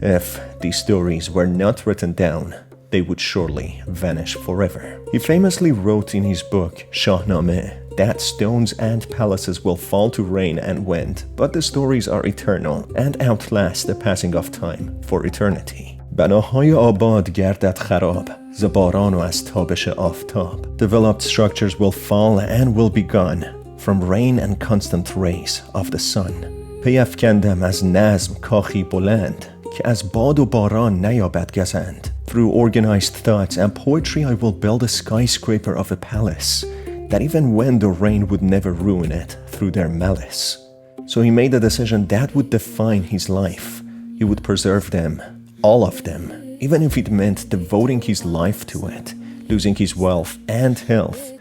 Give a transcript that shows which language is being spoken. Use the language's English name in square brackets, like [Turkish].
[English] If these stories were not written down, they would surely vanish forever. He famously wrote in his book, Shahnameh, that stones and palaces will fall to rain and wind, but the stories are eternal and outlast the passing of time for eternity. [Persian] بناهای آباد گردد خراب ز باران و از تابش آفتاب. [English] Developed structures will fall and will be gone from rain and constant rays of the sun. [Persian] پی افکندم از نظم کاخی بلند که از باد و باران نیابد گزند. [English] Through organized thoughts and poetry I will build a skyscraper of a palace that even wind or rain would never ruin it through their malice. So he made a decision that would define his life. He would preserve them, all of them, even if it meant devoting his life to it, losing his wealth and health.